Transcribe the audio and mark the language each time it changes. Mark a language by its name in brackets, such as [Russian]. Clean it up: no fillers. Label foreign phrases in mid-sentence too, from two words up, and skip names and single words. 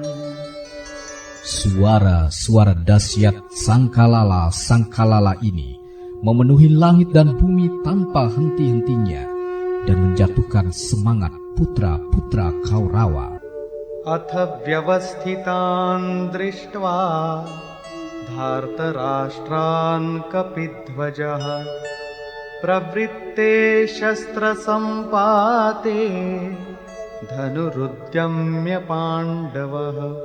[Indonesian] Suara-suara dahsyat sangkalala ini memenuhi langit dan bumi tanpa henti-hentinya dan menjatuhkan semangat putra-putra Kaurawa. [Sanskrit] अथ व्यवस्थितान् दृष्ट्वा धार्तराष्ट्रान् कपिध्वजः प्रवृत्ते शस्त्रसम्पाते धनुरुद्यम्य पाण्डवः.